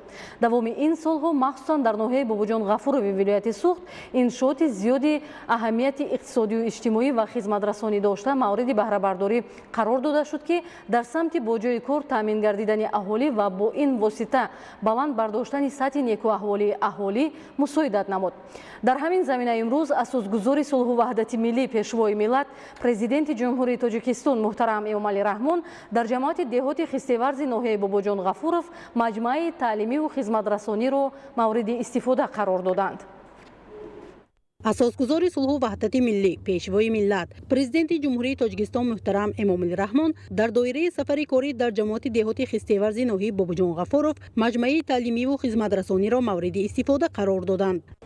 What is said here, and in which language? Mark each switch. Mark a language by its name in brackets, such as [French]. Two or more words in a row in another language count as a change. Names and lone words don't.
[Tajik] давоми ин солҳо махсусан дар ноҳияи бобоҷон ғафурови вилояти суғд иншооти зиёди аҳамияти иқтисодию иҷтимоӣ ва хизматрасонӣ дошта мавриди баҳрабардорӣ қарор дода шуд, ки дар самти бо ҷои кор таъмин гардидани аҳолӣ ва бо ин восита баланд бардоштани сатҳи некуаҳволии аҳолӣ мусоидат намуд. дар ҳамин замина имрӯз асосгузори сулҳу ваҳдати миллӣ пешвои миллат президенти ҷумҳурии тоҷикистон муҳтарам эмомалӣ раҳмон дар ҷамоати деҳоти хистеварзи ноҳияи бобоҷон ғафуров маҷмӯаи таълимиву хизматрасониро мавриди истифода қарор доданд. اساسگزار صلح و وحدت ملی پیشوای ملت پرزیدنت جمهوری تاجیکستان محترم امامعلی رحمان در دایره سفر کاری در جماعت دهات خسته‌ورز ناحیه باباجان غفورov مجمع تعلیمی و خدمت رسانی را مورد استفاده قرار دادند.